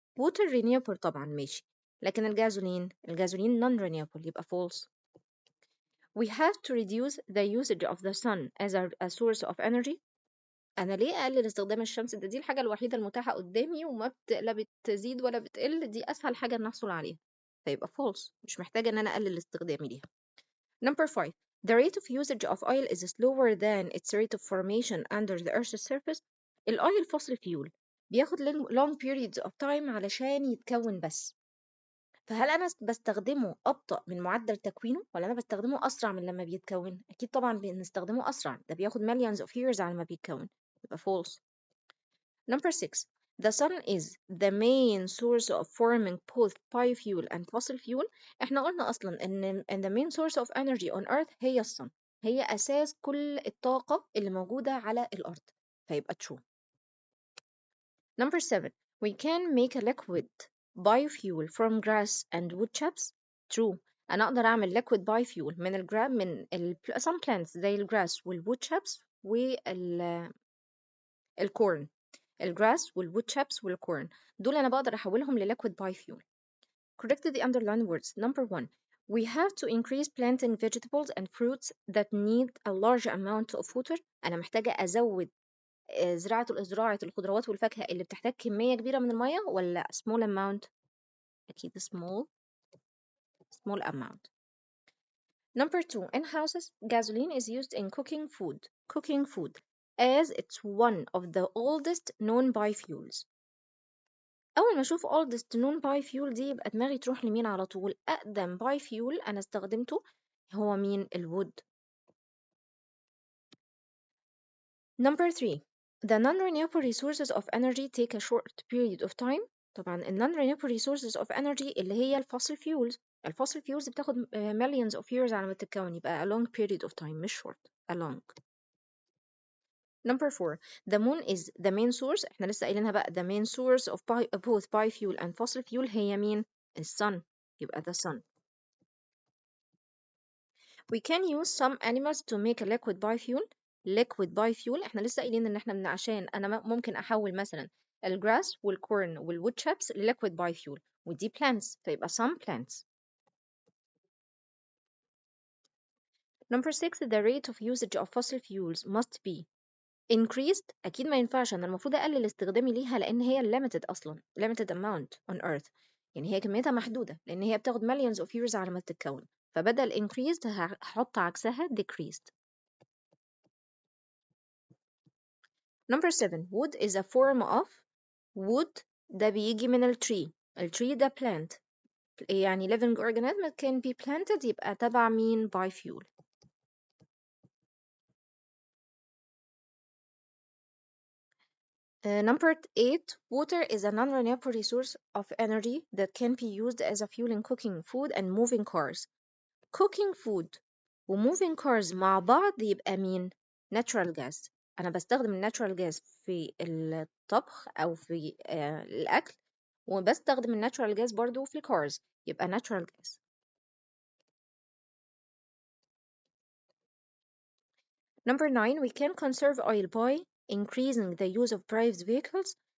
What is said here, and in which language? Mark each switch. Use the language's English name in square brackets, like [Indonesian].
[Arabic] Water renewable طبعا ماشي، لكن الجازولين non-renewable يبقى false. [English] We have to reduce the usage of the sun as a source of energy. [Arabic] أنا ليه أقلل استخدام الشمس؟ دي الحاجة الوحيدة المتاحة قدامي وما لا بتزيد ولا بتقل، دي أسهل حاجة نحصل عليها، فيبقى false، مش محتاجة إن أنا أقلل استخدامي ليها. [English] Number 5. The rate of usage of oil is slower than its rate of formation under the Earth's surface. [Arabic] الأويل fossil fuel بياخد [English] long periods of time [Arabic] علشان يتكون بس، فهل أنا بستخدمه أبطأ من معدل تكوينه ولا أنا بستخدمه أسرع من لما بيتكون؟ أكيد طبعا بنستخدمه أسرع، ده بياخد [English] millions of years [Arabic] على ما بيتكون، يبقى false. [English] Number 6. The sun is the main source of forming both biofuel and fossil fuel. [Arabic] احنا قلنا أصلا إن [English] the main source of energy on earth [Arabic] هي الصن، هي أساس كل الطاقة اللي موجودة على الأرض، فيبقى true. [English] Number 7. We can make a liquid biofuel from grass and wood chips. True. [Arabic] أنا أقدر أعمل [English] liquid biofuel [Arabic] من some plants زي الجراس والwood chips والcorn. الجراس والwood chips والcorn دول أنا بقدر أحولهم لliquid biofuel. [English] Correct the underlined words. Number 1. We have to increase planting vegetables and fruits that need a large amount of water. [Arabic] أنا محتاجة أزود زراعة الخضروات والفاكهة اللي بتحتاج كمية كبيرة من المية، ولا small amount؟ أكيد small. [English] small amount. Number 2, in houses, gasoline is used in cooking food, as it's one of the oldest known biofuels. [Arabic] أول ما أشوف oldest known biofuel دي يبقى دماغي تروح لمين على طول؟ أقدم biofuel أنا استخدمته هو مين؟ الwood. [English] Number 3, the non-renewable resources of energy take a short period of time. [Arabic] طبعا ال non-renewable resources of energy اللي هي الفossil fuels. الفossil fuels بتاخد [English] millions of years [Arabic] على ما تتكون، يبقى [English] a long period of time [Arabic] مش short، a long. [English] Number 4, the moon is the main source. [Arabic] احنا لسه قايلينها بقى [English] the main source of both biofuel and fossil fuel هي مين؟ الsun، يبقى the sun. We can use some animals to make a liquid biofuel. [Arabic] liquid biofuel احنا لسه قايلين ان احنا عشان انا ممكن احول مثلا الجراس والكورن والwood chips لliquid biofuel، ودي plants فيبقى some plants. [English] Number 6, the rate of usage of fossil fuels must be increased. [Arabic] اكيد ما ينفعش، انا المفروض اقلل استخدامي ليها لان هي limited اصلا، [English] limited amount on earth، [Arabic] يعني هي كميتها محدودة لان هي بتاخد millions of years على ما تتكون، فبدل increased هحط عكسها decreased. [English] Number 7, wood is a form of wood. [Arabic] ده بيجي من الtree. [English] الtree ده plant، يعني living organism can be planted، [Arabic] يبقى تبع مين؟ [English] biofuel. Number 8, water is a non-renewable resource of energy that can be used as a fuel in cooking food and moving cars. cooking food و moving cars مع بعض يبقى مين؟ natural gas. [Arabic] أنا بستخدم natural gas في الطبخ أو في الأكل، وبستخدم الناتشورال جاز برضو في الكارز، يبقى natural gas. [English] Number 9, we can conserve oil by increasing the use of private vehicles.